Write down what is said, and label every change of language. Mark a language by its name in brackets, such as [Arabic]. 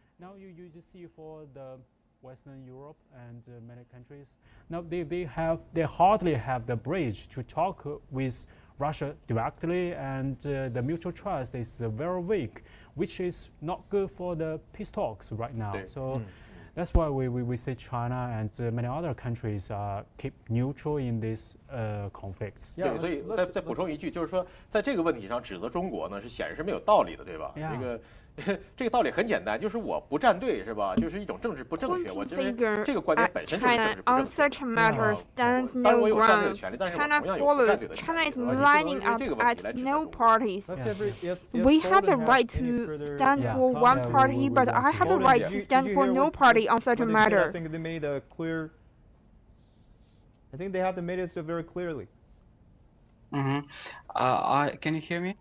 [English] Now you just see for the Western Europe and many countries, now they hardly have the bridge to talk with Russia directly, and the mutual trust is very weak, which is not good for the peace talks right now. So that's why we say China and many other countries keep neutral in these conflicts. [Chinese] 对，所以再补充一句，就是说，在这个问题上指责中国呢，是显然是没有道理的，对吧？这个道理很简单，就是我不站队，是吧？就是一种政治不正确。我认为这个观点本身就是政治不正确。当然我有站队的权利，但是我同样有不站队的权利。 [English] China is lining up at no parties. We have the right to stand for one party, but I have the right to stand for no party on such a matter. I think they made a clear. I think they have to make it very clearly. Can you hear me?